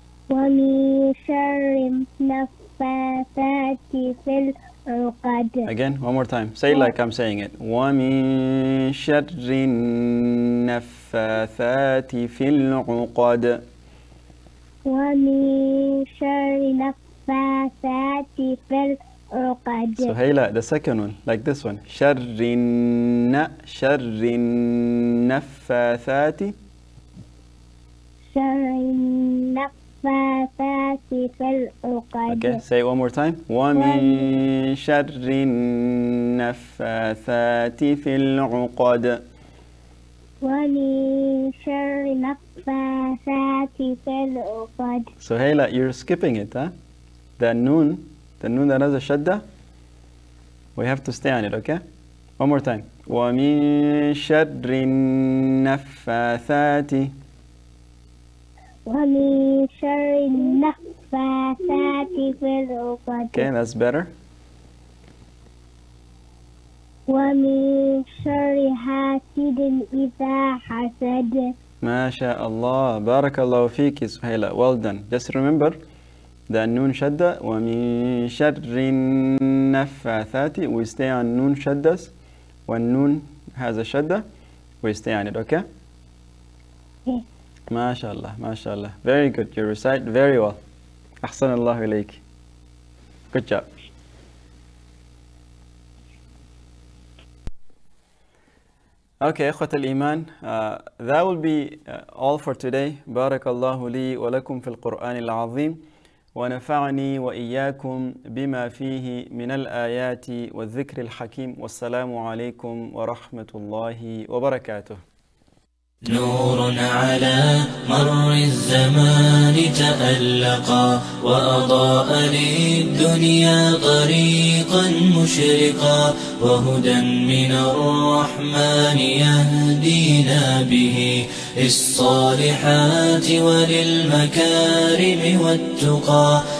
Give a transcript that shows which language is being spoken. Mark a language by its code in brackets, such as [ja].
[ar] ومن شر النفاثات في العقد. [en] Again, one more time. Say it like I'm saying it. [ar] ومن شر النفاثات في العقد. ومن شر النفاثات في العقد. [en] So Hayla, the second one, like this one. [ar] شر النفاثات. شر النفاثات في العقد. [en] Okay, say it one more time. [ar] ومن شر النفاثات في العقد. ومن شر النفاثات في العقد. [en] So Hayla, you're skipping it, huh? The noon that has a shadda, we have to stay on it, okay? One more time. [ar] ومن شر النفاثات. ومن شر النفاثات في العقد. [en] Okay, that's better. [ar] ومن شر حاسد إذا حسد. ما شاء الله. بارك الله فيك سهيلة. [en] Well done. Just remember the noon shadda. [ar] ومن شر النفاثات. [en] We stay on noon shaddas. When noon has a shadda, we stay on it, okay? Okay. MashaAllah, MashaAllah. Very good. You recite very well. [ar] أحسن الله إليك. [en] Good job. Okay, [ar] إخوة الإيمان, [en] that will be all for today. [ar] بارك الله لي ولكم في القرآن العظيم ونفعني وإياكم بما فيه من الآيات والذكر الحكيم والسلام عليكم ورحمة الله وبركاته. نور على مر الزمان تألقا وأضاء للدنيا طريقا مشرقا وهدى من الرحمن يهدينا به للصالحات وللمكارم والتقى